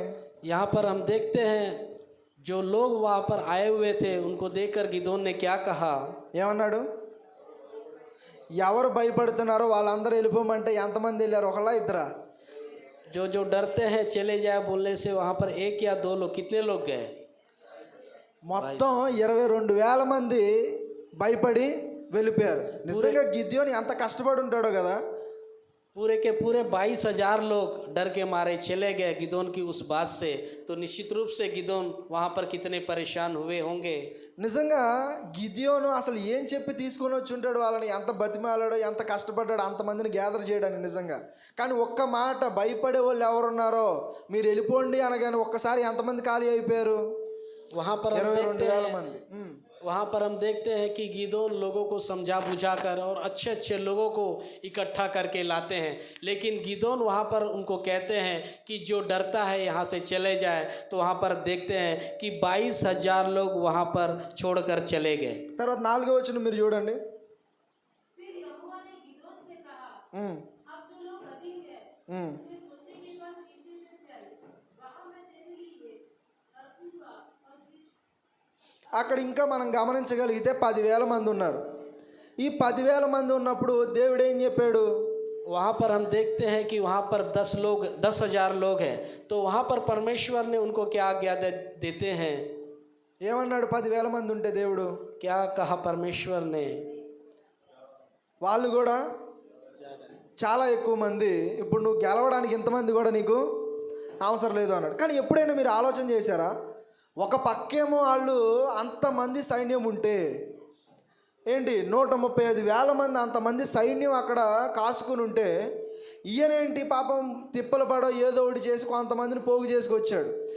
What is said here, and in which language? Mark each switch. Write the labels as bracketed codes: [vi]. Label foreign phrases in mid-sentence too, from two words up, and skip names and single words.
[hi] यहाँ पर हम देखते हैं जो लोग वहाँ पर आए हुए थे उनको देखकर गिदोन ने क्या कहा? [te] ఏమన్నాడు? ఎవరు భయపడుతున్నారో వాళ్ళందరూ వెళ్ళిపోమంటే ఎంతమంది వెళ్ళారు? ఒకళ్ళ ఇద్దరా? [hi] जो जो डरते हैं चले जाए बोलने से वहाँ पर 1 या 2 लोग, कितने लोग गए? [te] మొత్తం 22,000 మంది భయపడి వెళ్ళిపోయారు. నిజంగా గిద్యోని ఎంత కష్టపడి ఉంటాడో కదా. [hi] पूरे के पूरे 22,000 लोग डर के मारे चले गए गिदोन की उस बात से, तो निश्चित रूप से गिदोन वहाँ पर कितने परेशान हुए होंगे। [te] నిజంగా గిద్యోను అసలు ఏం చెప్పి తీసుకొని వచ్చి ఉంటాడు వాళ్ళని? ఎంత బతిమాలాడో, ఎంత కష్టపడ్డాడు అంతమందిని గ్యాదర్ చేయడానికి నిజంగా. కానీ ఒక్క మాట, భయపడే వాళ్ళు ఎవరున్నారో మీరు వెళ్ళిపోండి అనగానే ఒక్కసారి ఎంతమంది ఖాళీ అయిపోయారు? [hi] वहाँ पर [te] 22,000 మంది. [hi] वहाँ पर हम देखते हैं कि गिदोन लोगों को समझा बुझा कर और अच्छे अच्छे लोगों को इकट्ठा करके लाते हैं, लेकिन गिदोन वहाँ पर उनको कहते हैं कि जो डरता है यहाँ से चले जाए। तो वहाँ पर देखते हैं कि 22,000 लोग वहाँ पर छोड़कर चले गए। [te] తర్వాత 4వ వచనం మీరు చూడండి. [hi] फिर यहोवा ने गिदोन से कहा, अब जो लोग अधिक हैं, उसके सोते के पास इसी से चल, वहाँ मैं तेरे लिए रखूंगा और [te] అక్కడ ఇంకా మనం గమనించగలిగితే 10,000 మంది ఉన్నారు. ఈ 10,000 మంది ఉన్నప్పుడు దేవుడు ఏం చెప్పాడు? [hi] वहाँ पर हम देखते हैं कि वहाँ पर 10,000 लोग हैं, तो वहाँ पर परमेश्वर ने उनको क्या आज्ञा देते हैं? [te] ఏమన్నాడు? 10,000 మంది ఉంటే దేవుడు [hi] क्या कहा परमेश्वर ने? [te] వాళ్ళు కూడా చాలా ఎక్కువ మంది, ఇప్పుడు నువ్వు గెలవడానికి ఇంతమంది కూడా నీకు అవసరం లేదు అన్నాడు. కానీ ఎప్పుడైనా మీరు ఆలోచన చేశారా? ఒక పక్కేమో వాళ్ళు అంతమంది సైన్యం ఉంటే ఏంటి 135,000 మంది అంతమంది సైన్యం అక్కడ కాసుకుని ఉంటే ఈయనేంటి పాపం తిప్పలు పడో ఏదో ఒకటి చేసి కొంతమందిని పోగు చేసుకొచ్చాడు.